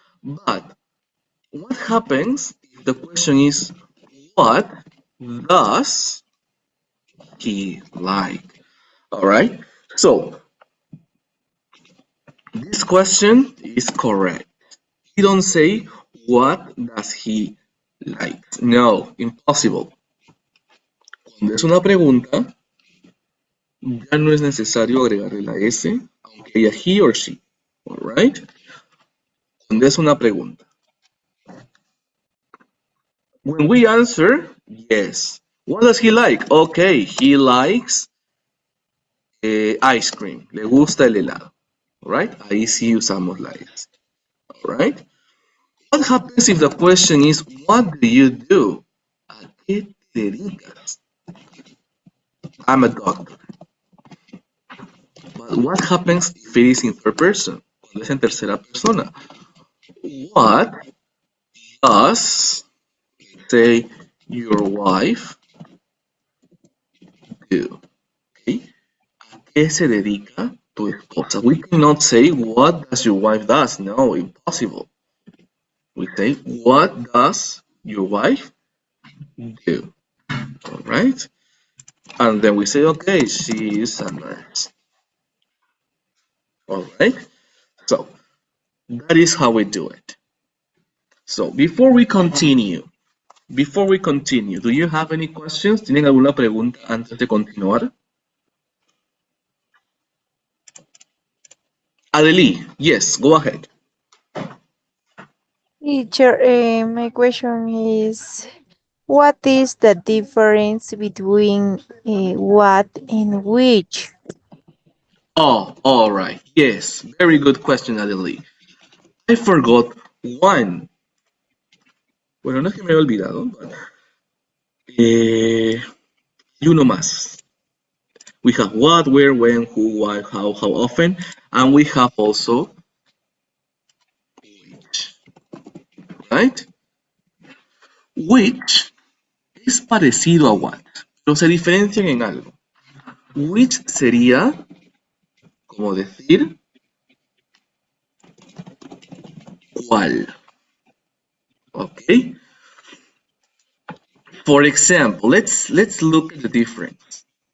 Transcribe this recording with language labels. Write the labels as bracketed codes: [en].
[en] But what happens if the question is, what does he like? All right? So this question is correct. You don't say, what does he like? No, impossible. [es] Cuando es una pregunta, ya no es necesario agregarle la S, aunque haya [en] he or she. [es] Alright? Cuando es una pregunta. [en] When we answer, yes. What does he like? Okay, he likes ice cream. [es] Le gusta el helado. Alright? Ahí sí usamos la S. Alright? [en] What happens if the question is, what do you do? [es] ¿A qué te dedicas? [en] I'm a doctor. But what happens if it is in third person? [es] Cuando es en tercera persona. [en] What does, say, your wife do? Okay. [es] ¿A qué se dedica tu esposa? [en] We cannot say, what does your wife does? No, impossible. We say, what does your wife do? All right. And then we say, okay, she is a nurse. All right. So that is how we do it. So before we continue, do you have any questions? [es] ¿Tienen alguna pregunta antes de continuar? [en] Adelie, yes, go ahead. Teacher, my question is, what is the difference between what and which? Oh, all right. Yes, very good question, Adelie. I forgot one. [es] Bueno, no es que me haya olvidado. Y uno más. [en] We have what, where, when, who, why, how often, and we have also which. Right? [es] Which es parecido a what, pero se diferencian en algo. Which sería como decir cuál. [en] Okay. For example, let's look at the difference.